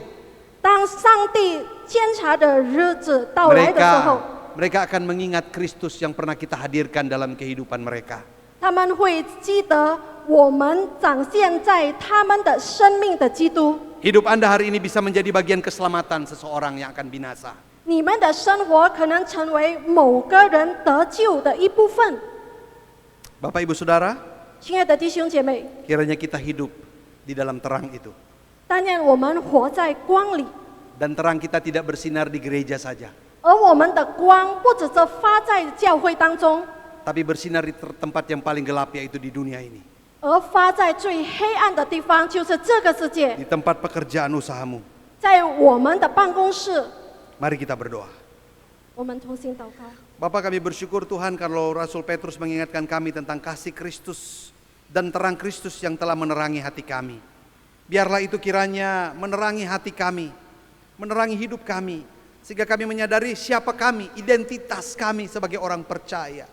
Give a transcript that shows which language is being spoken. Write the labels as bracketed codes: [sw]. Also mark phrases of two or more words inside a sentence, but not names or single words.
[zh] 当上帝监察的日子到来的时候， [id] Mereka akan mengingat Kristus yang pernah kita hadirkan dalam kehidupan mereka. [zh] 他们会记得我们展现在他们的生命的基督。 [id] Hidup Anda hari ini bisa menjadi bagian keselamatan seseorang yang akan binasa. [zh] 你们的生活可能成为某个人得救的一部分。 [id] Bapak Ibu Saudara, [zh] 亲爱的弟兄姐妹， [id] kiranya kita hidup di dalam terang itu. [zh] 但愿我们活在光里， [id] Dan terang kita tidak bersinar di gereja saja, [zh] 而我们的光不只是发在教会当中， [id] tapi bersinar di tempat yang paling gelap, yaitu di dunia ini. [zh] 而发在最黑暗的地方，就是这个世界， [id] Di tempat pekerjaan usahamu. [zh] 在我们的办公室。 [id] Mari kita berdoa. [zh] 我们同心祷告。 [id] Bapak, kami bersyukur Tuhan kalau Rasul Petrus mengingatkan kami tentang kasih Kristus dan terang Kristus yang telah menerangi hati kami. Biarlah itu kiranya menerangi hati kami, menerangi hidup kami, sehingga kami menyadari siapa kami, identitas kami sebagai orang percaya.